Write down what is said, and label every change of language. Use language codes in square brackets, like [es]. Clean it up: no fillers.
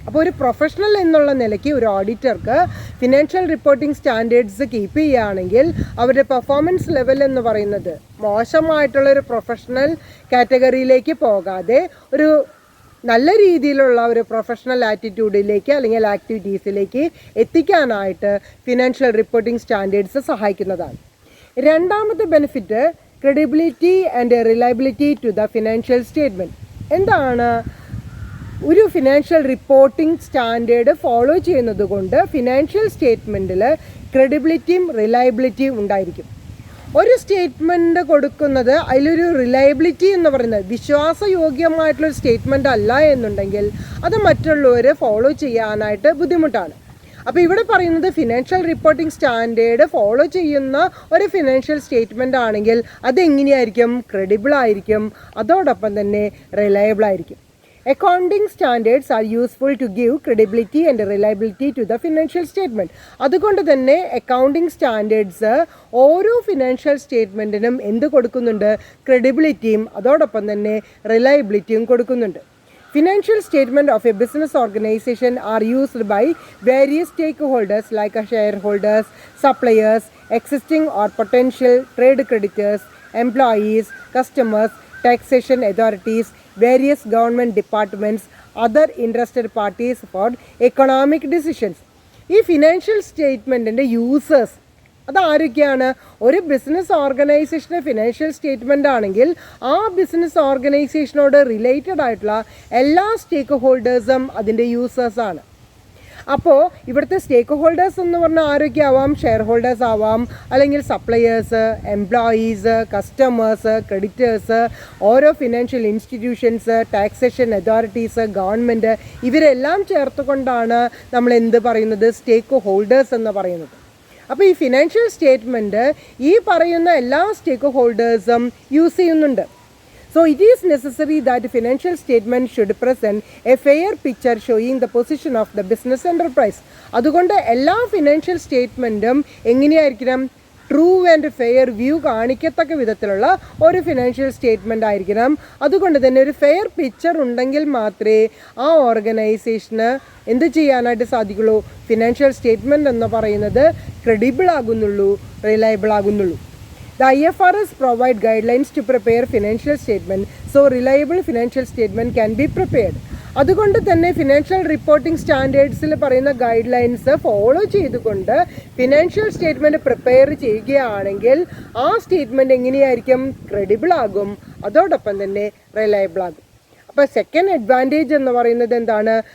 [ml] അപ്പോൾ ഒരു പ്രൊഫഷണൽ എന്നുള്ള നിലയ്ക്ക് ഒരു ഓഡിറ്റർക്ക് ഫിനാൻഷ്യൽ റിപ്പോർട്ടിംഗ് സ്റ്റാൻഡേർഡ്സ് കീപ്പ് ചെയ്യുകയാണെങ്കിൽ അവരുടെ പെർഫോമൻസ് ലെവൽ എന്ന് പറയുന്നത് മോശമായിട്ടുള്ളൊരു പ്രൊഫഷണൽ കാറ്റഗറിയിലേക്ക് പോകാതെ ഒരു നല്ല രീതിയിലുള്ള ഒരു പ്രൊഫഷണൽ ആറ്റിറ്റ്യൂഡിലേക്ക് അല്ലെങ്കിൽ ആക്ടിവിറ്റീസിലേക്ക് എത്തിക്കാനായിട്ട് ഫിനാൻഷ്യൽ റിപ്പോർട്ടിംഗ് സ്റ്റാൻഡേർഡ്സ് സഹായിക്കുന്നതാണ്. രണ്ടാമത്തെ benefit, [en] credibility and reliability to the financial statement. [ml] എന്താണ് ഒരു ഫിനാൻഷ്യൽ റിപ്പോർട്ടിംഗ് സ്റ്റാൻഡേർഡ് ഫോളോ ചെയ്യുന്നത് കൊണ്ട് ഫിനാൻഷ്യൽ സ്റ്റേറ്റ്മെൻറ്റിൽ ക്രെഡിബിലിറ്റിയും റിലയബിലിറ്റിയും ഉണ്ടായിരിക്കും. ഒരു സ്റ്റേറ്റ്മെൻറ്റ് കൊടുക്കുന്നത് അതിലൊരു റിലയബിലിറ്റി എന്ന് പറയുന്നത് വിശ്വാസയോഗ്യമായിട്ടുള്ളൊരു സ്റ്റേറ്റ്മെൻ്റ് അല്ല എന്നുണ്ടെങ്കിൽ അത് മറ്റുള്ളവർ ഫോളോ ചെയ്യാനായിട്ട് ബുദ്ധിമുട്ടാണ്. അപ്പോൾ ഇവിടെ പറയുന്നത് ഫിനാൻഷ്യൽ റിപ്പോർട്ടിംഗ് സ്റ്റാൻഡേർഡ് ഫോളോ ചെയ്യുന്ന ഒരു ഫിനാൻഷ്യൽ സ്റ്റേറ്റ്മെൻ്റ് ആണെങ്കിൽ അതെങ്ങനെയായിരിക്കും? ക്രെഡിബിൾ ആയിരിക്കും, അതോടൊപ്പം തന്നെ റിലയബിൾ ആയിരിക്കും. [en] Accounting standards are useful to give credibility and reliability to the financial statement. [ml] അതുകൊണ്ട് തന്നെ അക്കൗണ്ടിങ് സ്റ്റാൻഡേർഡ്സ് ഓരോ ഫിനാൻഷ്യൽ സ്റ്റേറ്റ്മെൻറ്റിനും എന്ത് കൊടുക്കുന്നുണ്ട്? ക്രെഡിബിലിറ്റിയും അതോടൊപ്പം തന്നെ റിലയബിലിറ്റിയും കൊടുക്കുന്നുണ്ട്. [en] Financial statement of a business organization are used by various stakeholders like shareholders, suppliers, existing or potential trade creditors, employees, customers, taxation authorities, various government departments, other interested parties for economic decisions. [ml] ഈ financial സ്റ്റേറ്റ്മെൻറ്റിൻ്റെ users അതാരൊക്കെയാണ്? ഒരു business ഓർഗനൈസേഷൻ്റെ financial statement ആണെങ്കിൽ ആ business ഓർഗനൈസേഷനോട് related ആയിട്ടുള്ള എല്ലാ സ്റ്റേക്ക് ഹോൾഡേഴ്സും അതിൻ്റെ യൂസേഴ്സാണ്. അപ്പോൾ ഇവിടുത്തെ സ്റ്റേക്ക് holders എന്ന് പറഞ്ഞാൽ ആരൊക്കെ ആവാം? ഷെയർ ഹോൾഡേഴ്സ് ആവാം, അല്ലെങ്കിൽ സപ്ലയേഴ്സ്, എംപ്ലോയീസ്, കസ്റ്റമേഴ്സ്, ക്രെഡിറ്റേഴ്സ്, ഓരോ financial institutions, taxation authorities, government, ഇവരെല്ലാം ചേർത്തുകൊണ്ടാണ് നമ്മൾ എന്ത് പറയുന്നത്? സ്റ്റേക്ക് ഹോൾഡേഴ്സ് എന്ന് പറയുന്നത്. അപ്പോൾ ഈ ഫിനാൻഷ്യൽ സ്റ്റേറ്റ്മെൻറ്റ് ഈ പറയുന്ന എല്ലാ സ്റ്റേക്ക് ഹോൾഡേഴ്സും യൂസ് ചെയ്യുന്നുണ്ട്. [en] So it is necessary that financial statement should present a fair picture showing the position of the business enterprise. [ml] അതുകൊണ്ട് എല്ലാ ഫിനാൻഷ്യൽ സ്റ്റേറ്റ്മെൻറ്റും എങ്ങനെയായിരിക്കണം? ട്രൂ ആൻഡ് ഫെയർ വ്യൂ കാണിക്കത്തക്ക വിധത്തിലുള്ള ഒരു ഫിനാൻഷ്യൽ സ്റ്റേറ്റ്മെൻ്റ് ആയിരിക്കണം. അതുകൊണ്ട് തന്നെ ഒരു ഫെയർ പിക്ചർ ഉണ്ടെങ്കിൽ മാത്രമേ ആ ഓർഗനൈസേഷന് എന്ത് ചെയ്യാനായിട്ട് സാധിക്കുള്ളൂ? ഫിനാൻഷ്യൽ സ്റ്റേറ്റ്മെൻറ്റ് എന്ന് പറയുന്നത് credible ആകുന്നുള്ളൂ, reliable ആകുന്നുള്ളൂ. [en] The IFRS provide guidelines to prepare financial statement, so reliable financial statement can be prepared. [ml] അതുകൊണ്ട് തന്നെ ഫിനാൻഷ്യൽ റിപ്പോർട്ടിംഗ് സ്റ്റാൻഡേർഡ്സിൽ പറയുന്ന ഗൈഡ് ലൈൻസ് ഫോളോ ചെയ്തുകൊണ്ട് ഫിനാൻഷ്യൽ സ്റ്റേറ്റ്മെൻറ്റ് പ്രിപ്പയർ ചെയ്യുകയാണെങ്കിൽ ആ സ്റ്റേറ്റ്മെൻറ്റ് എങ്ങനെയായിരിക്കും? ക്രെഡിബിൾ ആകും, അതോടൊപ്പം തന്നെ റിലയബിൾ ആകും. അപ്പോൾ സെക്കൻഡ് അഡ്വാൻറ്റേജ് എന്ന് പറയുന്നത് എന്താണ്?